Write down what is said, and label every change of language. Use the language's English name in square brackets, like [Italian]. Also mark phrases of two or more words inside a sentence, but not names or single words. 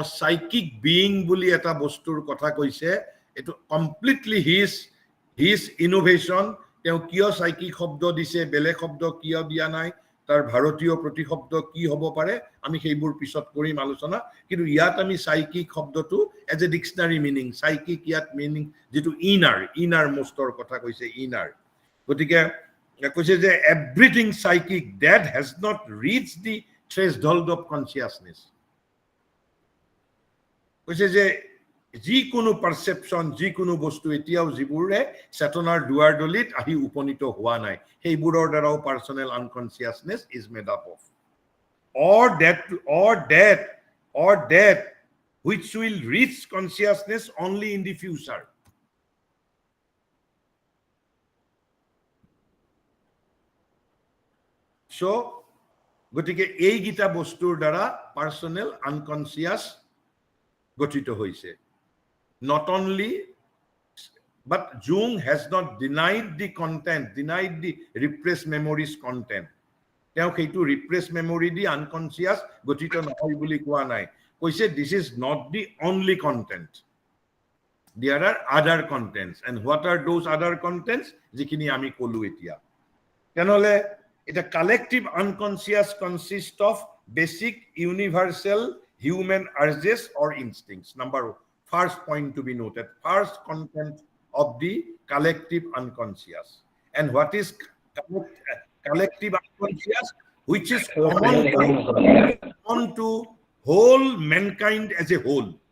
[Assamese] সাইকিক বিইং বুলি এটা বস্তুৰ কথা কৈছে এটো [English] completely his innovation [Assamese] তেওঁ কিয় সাইকিক শব্দ দিছে বেলেগ শব্দ কিয় দিয়া নাই তাৰ ভাৰতীয় প্ৰতিশব্দ কি হ'ব পাৰে আমি সেইবোৰ পিছত কৰিম আলোচনা কিন্তু ইয়াত আমি সাইকিক শব্দটো [English] as a dictionary meaning [Assamese] সাইকিক ইয়াত মিনিং যেটো ইনাৰ মোষ্টৰ কথা কৈছে ইনাৰ গতিকে কৈছে যে [English] everything psychic that has not reached the threshold of consciousness [Assamese] কৈছে যে যিকোনো পারসেপশন যিকোনো বস্তু এতিয়াও যিবোৰে চেতনাৰ দুৱাৰ দলিত আহি উপনীত হোৱা নাই সেইবোৰৰ দ্বাৰাও [English] personal unconsciousness is made up of or that which will reach consciousness only in the future so [Assamese] গতিকে এই গিটা বস্তুৰ দ্বাৰা পার্সোনেল আনকনসিয়াস গঠিত হৈছে [English] not only but Jung has not denied the repressed memories content [Assamese] তেওঁ সেইটো [English] repressed memory দি unconscious [Assamese] গঠিত নহয় বুলি কোৱা নাই কৈছে [English] this is not the only content there are other contents and what are those other contents [Assamese] যিখিনি আমি কলো এতিয়া তেনেহলে এটা [English] collective unconscious consists of basic universal human urges or instincts first point to be noted first content of the collective unconscious and what is collective unconscious which is common to whole mankind as a whole